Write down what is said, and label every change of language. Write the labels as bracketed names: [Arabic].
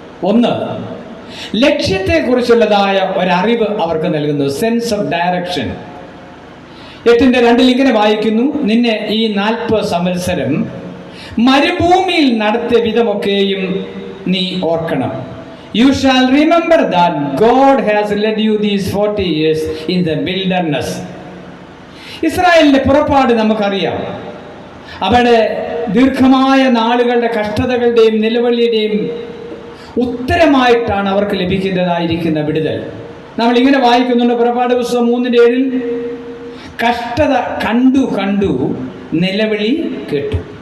[Malayalam] ഒന്ന്, ലക്ഷ്യത്തെക്കുറിച്ചുള്ളതായ ഒരറിവ് അവർക്ക് നൽകുന്നു, സെൻസ് ഓഫ് ഡയറക്ഷൻ. 8:2 ഇങ്ങനെ വായിക്കുന്നു, നിന്നെ ഈ 40 സംവത്സരം മരുഭൂമിയിൽ നടത്തിയ വിധമൊക്കെയും നീ ഓർക്കണം. [English] You shall remember that God has led you these 40 years in the wilderness. [Malayalam] ഇസ്രായേലിന്റെ പുറപ്പാട് നമുക്കറിയാം. അവിടെ ദീർഘമായ നാളുകളുടെ കഷ്ടതകളുടെയും നിലവിളിയുടെയും ഉത്തരമായിട്ടാണ് അവർക്ക് ലഭിക്കുന്നതായിരിക്കുന്ന വിടുതൽ. നമ്മൾ ഇങ്ങനെ വായിക്കുന്നുണ്ട് പുറപ്പാട് പുസ്തകം 3:7, കഷ്ടത കണ്ടു കണ്ടു നിലവിളി കേട്ടു.